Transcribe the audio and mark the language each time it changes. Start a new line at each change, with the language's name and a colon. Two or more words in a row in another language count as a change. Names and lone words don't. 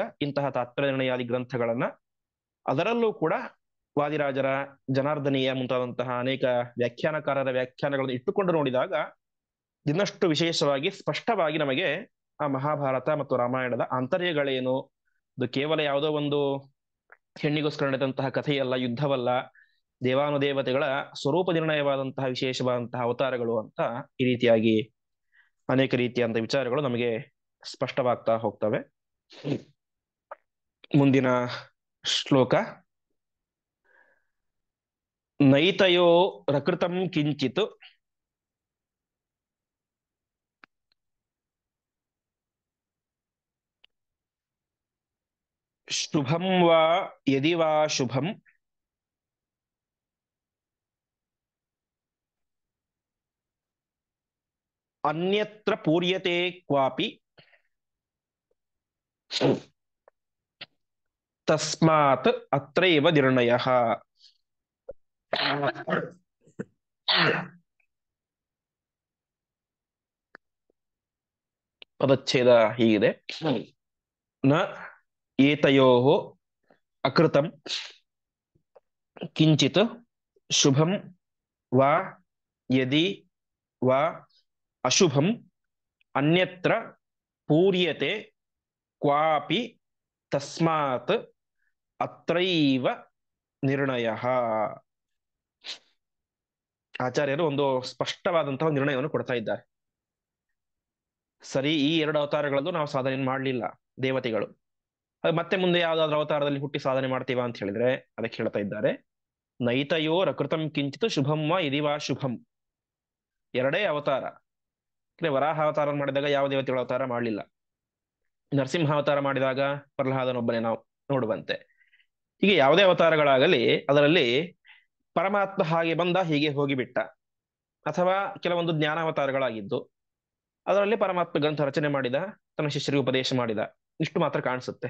Kannada: ಇಂತಹ ತಾತ್ಪರ್ಯ ನಿರ್ಣಯಾದಿ ಗ್ರಂಥಗಳನ್ನ, ಅದರಲ್ಲೂ ಕೂಡ ವಾದಿರಾಜರ, ಜನಾರ್ದನೀಯ ಮುಂತಾದಂತಹ ಅನೇಕ ವ್ಯಾಖ್ಯಾನಕಾರರ ವ್ಯಾಖ್ಯಾನಗಳನ್ನು ಇಟ್ಟುಕೊಂಡು ನೋಡಿದಾಗ ಇನ್ನಷ್ಟು ವಿಶೇಷವಾಗಿ ಸ್ಪಷ್ಟವಾಗಿ ನಮಗೆ ಆ ಮಹಾಭಾರತ ಮತ್ತು ರಾಮಾಯಣದ ಆಂತರ್ಯಗಳೇನು, ಅದು ಕೇವಲ ಯಾವುದೋ ಒಂದು ಹೆಣ್ಣಿಗೋಸ್ಕರ ನಡೆದಂತಹ ಕಥೆಯಲ್ಲ, ಯುದ್ಧವಲ್ಲ, ದೇವಾನುದೇವತೆಗಳ ಸ್ವರೂಪ ನಿರ್ಣಯವಾದಂತಹ ವಿಶೇಷವಾದಂತಹ ಅವತಾರಗಳು ಅಂತ ಈ ರೀತಿಯಾಗಿ ಅನೇಕ ರೀತಿಯಾದಂತಹ ವಿಚಾರಗಳು ನಮಗೆ ಸ್ಪಷ್ಟವಾಗ್ತಾ ಹೋಗ್ತವೆ. ಮುಂದಿನ ಶ್ಲೋಕ,
Sanskrit: ನೈತಯೋ ರಕೃತಂ ಕಿಂಚಿತ್ ಶುಭಂ ವಾ ಯದಿ ವಾ ಶುಭಂ ಅನ್ಯತ್ರ ಪೂರ್ಯತೆ ಕ್ವಾಪಿ ತಸ್ಮಾತ್ ಅತ್ರೈವ ನಿರ್ಣಯಃ.
Kannada: ಪದಚ್ಛೇದ ಹೀಗಿದೆ,
Sanskrit: ನ ಏತಯೋಃ ಅಕೃತಂ ಕಿಂಚಿತ್ ಶುಭಂ ವಾ ಯದಿ ವಾ ಅಶುಭಂ ಅನ್ಯತ್ರ ಪೂರ್ಯತೆ ಕ್ವಾಪಿ ತಸ್ಮಾತ್ ಅತ್ರೈವ ನಿರ್ಣಯ.
Kannada: ಆಚಾರ್ಯರು ಒಂದು ಸ್ಪಷ್ಟವಾದಂತಹ ನಿರ್ಣಯವನ್ನು ಕೊಡ್ತಾ ಇದ್ದಾರೆ. ಸರಿ, ಈ ಎರಡು ಅವತಾರಗಳಲ್ಲೂ ನಾವು ಸಾಧನೆ ಮಾಡಲಿಲ್ಲ ದೇವತೆಗಳು, ಮತ್ತೆ ಮುಂದೆ ಯಾವ್ದಾದ್ರು ಅವತಾರದಲ್ಲಿ ಹುಟ್ಟಿ ಸಾಧನೆ ಮಾಡ್ತೀವಾ ಅಂತ ಹೇಳಿದ್ರೆ ಅದಕ್ಕೆ ಹೇಳ್ತಾ ಇದ್ದಾರೆ,
Sanskrit: ನೈತಯೋ ರಕೃತಂ ಕಿಂಚಿತ್ ಶುಭಂ ವಾ ಯದಿವಾ ಶುಭಂ.
Kannada: ಎರಡೇ ಅವತಾರ. ವರಾಹ ಅವತಾರ ಮಾಡಿದಾಗ ಯಾವ ದೇವತೆಗಳ ಅವತಾರ ಮಾಡಲಿಲ್ಲ. ನರಸಿಂಹ ಅವತಾರ ಮಾಡಿದಾಗ ಪ್ರಹ್ಲಾದನೊಬ್ಬನೇ ನಾವು ನೋಡುವಂತೆ. ಹೀಗೆ ಯಾವುದೇ ಅವತಾರಗಳಾಗಲಿ ಅದರಲ್ಲಿ ಪರಮಾತ್ಮ ಹಾಗೆ ಬಂದ ಹೀಗೆ ಹೋಗಿಬಿಟ್ಟ, ಅಥವಾ ಕೆಲವೊಂದು ಜ್ಞಾನಾವತಾರಗಳಾಗಿದ್ದು ಅದರಲ್ಲಿ ಪರಮಾತ್ಮ ಗ್ರಂಥ ರಚನೆ ಮಾಡಿದ, ತನ್ನ ಶಿಷ್ಯರಿಗೆ ಉಪದೇಶ ಮಾಡಿದ, ಇಷ್ಟು ಮಾತ್ರ ಕಾಣಿಸುತ್ತೆ.